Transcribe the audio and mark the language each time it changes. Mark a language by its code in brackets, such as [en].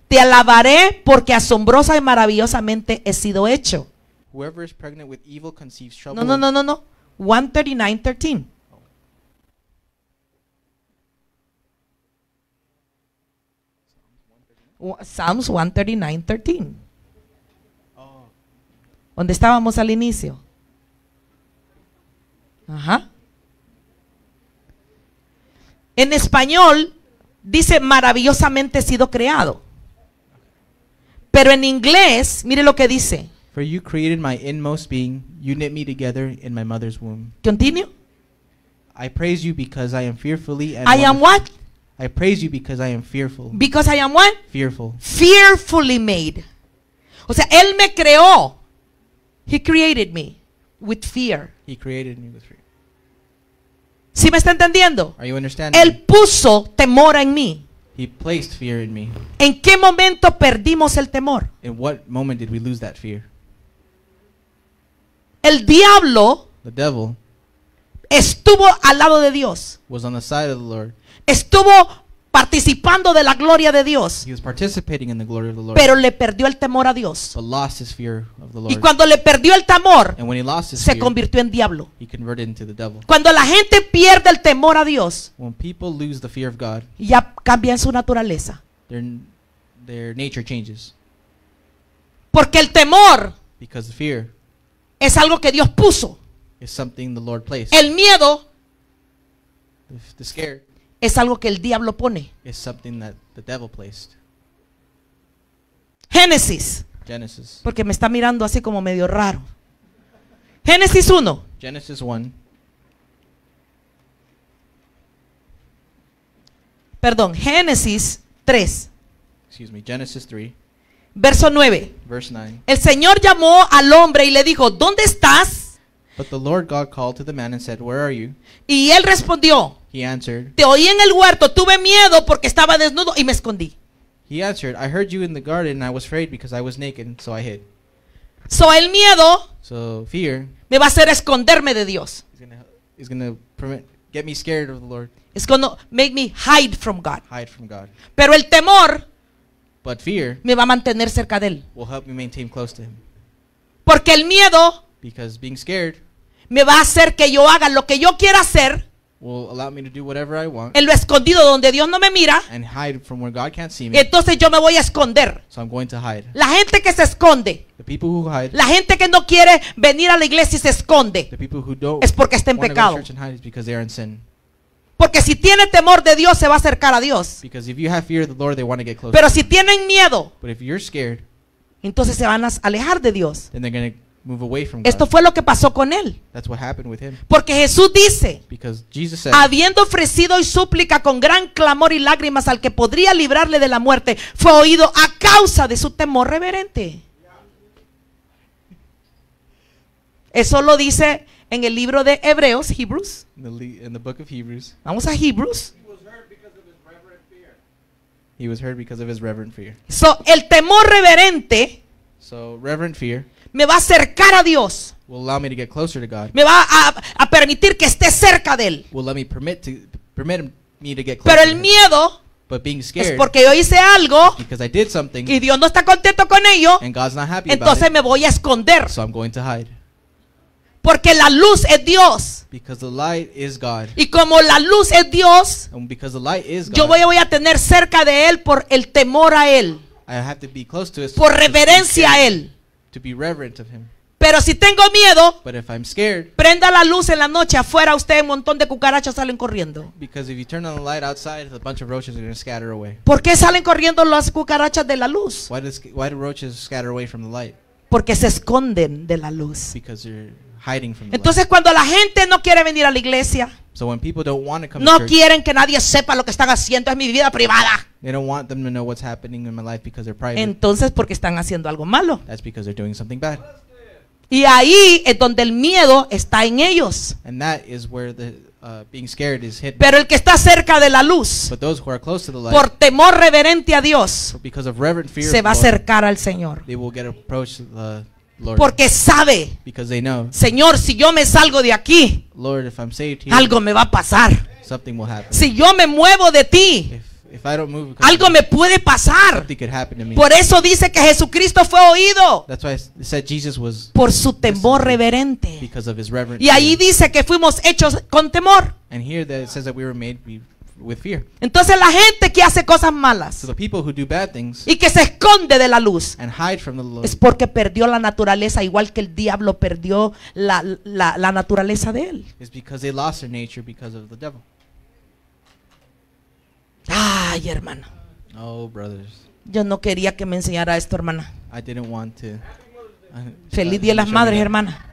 [es] te alabaré porque asombrosa y maravillosamente he sido hecho. [en] whoever is pregnant with evil conceives trouble. No. 139:13. Psalms 139:13. [es] ¿Dónde estábamos al inicio? Ajá. En español dice maravillosamente he sido creado. Pero en inglés, mire lo que dice. [en] For you created my inmost being, you knit me together in my mother's womb. Continue. I praise you because I am fearfully and I am wonderful- what? I praise you because I am fearful. Because I am what? Fearful. Fearfully made. [es] O sea, él me creó. [en] He created me with fear. He created me with fear. [es] ¿Sí me está entendiendo? [en] Are you understanding? [es] Él puso temor en mí. [en] He placed fear in me. [es] ¿En qué momento perdimos el temor? [en] In what moment did we lose that fear? [es] El diablo [en] The devil [es] estuvo al lado de Dios. [en] was on the side of the Lord. [es] Estuvo participando de la gloria de Dios. [en] He was participating in the glory of the Lord, [es] Pero le perdió el temor a Dios. [en] but lost his fear of the [es] Y [en] Lord. [es] cuando le perdió el temor, [en] And when he lost his [es] se [en] fear, [es] convirtió en diablo. [en] he converted into the devil. [es] Cuando la gente pierde el temor a Dios, [en] When people lose the fear of God, [es] ya cambia en su naturaleza. [en] their nature changes. [es] Porque el temor [en] Because the fear [es] es algo que Dios puso. [en] is something the Lord placed. [es] El miedo [en] The scare [es] es algo que el diablo pone. [en] is something that the devil placed. [es] Génesis, [en] Genesis. [es] porque me está mirando así como medio raro. Génesis 1. [en] Genesis 1. [es] Perdón, Génesis 3, [en] Excuse me. Genesis 3, [es] verso 9. [en] verse 9. [es] El Señor llamó al hombre y le dijo, ¿dónde estás? [en] But the Lord God called to the man and said, Where are you? [es] Y él respondió, [en] He answered, [es] te oí en el huerto, tuve miedo porque estaba desnudo y me escondí. [en] I heard you in the garden and I was afraid because I was naked, so I hid. [es] So el miedo [en] So fear [es] me va a hacer esconderme de Dios. [en] is gonna get me scared of the Lord, It's gonna make me hide from God. hide from God. [es] Pero el temor [en] But fear [es] me va a mantener cerca de él. [en] will help me maintain close to Him. [es] Porque el miedo [en] Because being scared [es] me va a hacer que yo haga lo que yo quiera hacer [en] will allow me to do whatever I want [es] en lo escondido donde Dios no me mira. [en] and hide from where God can't see me. [es] Entonces yo me voy a esconder. [en] So I'm going to hide. [es] La gente que se esconde, [en] The people who hide, [es] la gente que no quiere venir a la iglesia y se esconde, [en] the people who don't [es] es porque está en [en] want to go to [es] pecado. [en] church and hide is because they are in sin. [es] Porque si tiene temor de Dios se va a acercar a Dios. [en] Because if you have fear of the Lord, they want to get close. [es] Pero si tienen miedo, [en] But if you're scared, [es] entonces se van a alejar de Dios. [en] then they're going to move away from God. [es] Esto fue lo que pasó con él. [en] That's what happened with him. [es] Porque Jesús dice, [en] Because Jesus said, [es] habiendo ofrecido y súplica con gran clamor y lágrimas al que podría librarle de la muerte, fue oído a causa de su temor reverente. Eso lo dice en el libro de Hebreos, Hebrews. [en] in the book of Hebrews, [es] Vamos a Hebrews. [en] He was heard because of his reverent fear. [es] So, el temor reverente [en] So reverent fear [es] me va a acercar a Dios. [en] will allow me to get closer to God. [es] Me va a permitir que esté cerca de Él. [en] Will let me permit me to get closer. [es] Pero el [en] to him. [es] miedo [en] But being [es] es [en] scared [es] porque yo hice algo [en] because I did something [es] y Dios no está contento con ello, [en] and God's not happy [es] entonces [en] about [es] me voy a esconder. [en] it, so I'm going to hide. [es] Porque la luz es Dios. [en] Because the light is God. [es] Y como la luz es Dios, [en] And because the light is [es] yo [en] God, [es] voy a tener cerca de Él por el temor a Él, [en] I have to be close to it [es] por reverencia a Él. [en] to be reverent of him. [es] Pero si tengo miedo, [en] But if I'm scared, [es] prenda la luz en la noche afuera, usted un montón de cucarachas salen corriendo. [en] because if you turn on the light outside, a bunch of roaches are going to scatter away. [es] ¿Por qué salen corriendo las cucarachas de la luz? [en] Why do roaches scatter away from the light? [es] Porque se esconden de la luz. [en] Because they're hiding from the [es] Entonces cuando la gente no quiere venir a la iglesia, [en] light. So when people don't want to come [es] no [en] to church, [es] quieren que nadie sepa lo que están haciendo, es mi vida privada. [en] they don't want them to know what's happening in my life because they're private. [es] Entonces porque están haciendo algo malo. [en] That's because they're doing something bad. [es] Y ahí es donde el miedo está en ellos. [en] And that is where the being scared is hidden. [es] Pero el que está cerca de la luz, [en] But those who are close to the light, [es] por temor reverente a Dios, [en] because of reverent fear, [es] se va a [en] of the Lord, [es] acercar al Señor. [en] they will get approach the Lord. [es] Porque sabe, [en] Because they know, [es] Señor, si yo me salgo de aquí, [en] Lord, if I'm saved here, [es] algo me va a pasar. [en] something will happen. [es] Si yo me muevo de ti, [en] If I don't move, because [es] algo me puede pasar. [en] something could happen to me. [es] Por eso dice que Jesucristo fue oído [en] That's why it said Jesus was [es] por su temor reverente. [en] because of his reverent [es] Y ahí [en] fear. [es] dice que fuimos hechos con temor. [en] And here that it says that we were made with fear. [es] Entonces la gente que hace cosas malas [en] So the people who do bad things [es] y que se esconde de la luz [en] and hide from the Lord [es] es porque perdió la naturaleza, igual que el diablo perdió la naturaleza de él. [en] is because they lost their nature because of the devil. [es] Ay, hermano, [en] Oh, brothers, [es] yo no quería que me enseñara esto, hermana. [en] I didn't want to. [es] Feliz Día de las Madres, hermana.